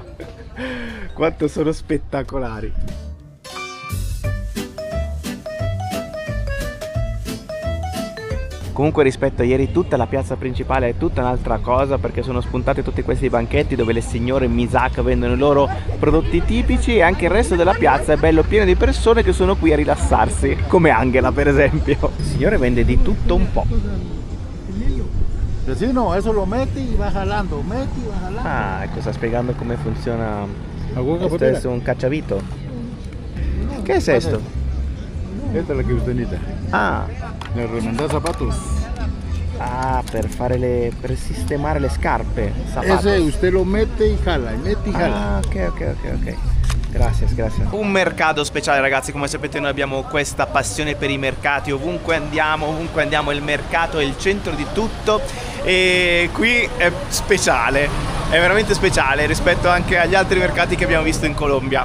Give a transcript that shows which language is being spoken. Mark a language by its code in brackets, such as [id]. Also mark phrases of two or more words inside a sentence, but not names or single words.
[it] Quanto sono spettacolari. Comunque rispetto a ieri tutta la piazza principale è tutta un'altra cosa, perché sono spuntati tutti questi banchetti dove le signore Misak vendono i loro prodotti tipici, e anche il resto della piazza è bello pieno di persone che sono qui a rilassarsi, come Angela per esempio. Il signore vende di tutto un po'. [es] Sí, no, eso lo metti y va jalando, metti y va jalando. [it] Ah, ecco, sta spiegando come funziona. Questo è un cacciavito. Che è questo? [es] Esta es la que usted necesita. Ah, Le remendar zapatos. [it] ah, per sistemare le scarpe. [es] Zapatos. Ese usted lo mette y jala, mette y jala. [it] Ah, ok. Grazie. Un mercato speciale, ragazzi. Come sapete noi abbiamo questa passione per i mercati. Ovunque andiamo il mercato è il centro di tutto. E qui è speciale, è veramente speciale rispetto anche agli altri mercati che abbiamo visto in Colombia.